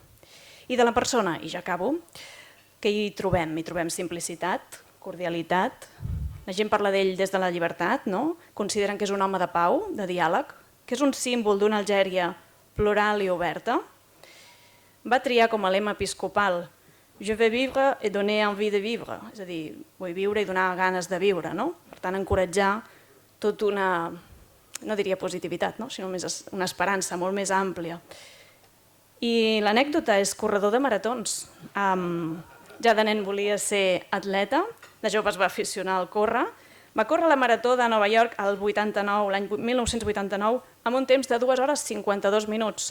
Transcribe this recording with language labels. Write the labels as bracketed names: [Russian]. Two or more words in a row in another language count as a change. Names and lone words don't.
[Catalan] I de la persona, i ja acabo, què hi trobem? Hi trobem simplicitat, cordialitat, la gent parla d'ell des de la llibertat, consideren que és un home de pau, de diàleg, que és un símbol d'una Algèria plural i oberta. Va triar com a lema episcopal [French] Je veux vivre et donner envie de vivre, [Catalan] és a dir, vull viure i donar ganes de viure. Per tant, encoratjar tota una, no diria positivitat, sinó una esperança molt més àmplia. I l'anècdota és corredor de maratons. Ja de nen volia ser atleta, de jove es va aficionar al córrer, va córrer la marató de Nova York l'any 1989 amb un temps de 2 hores 52 minuts.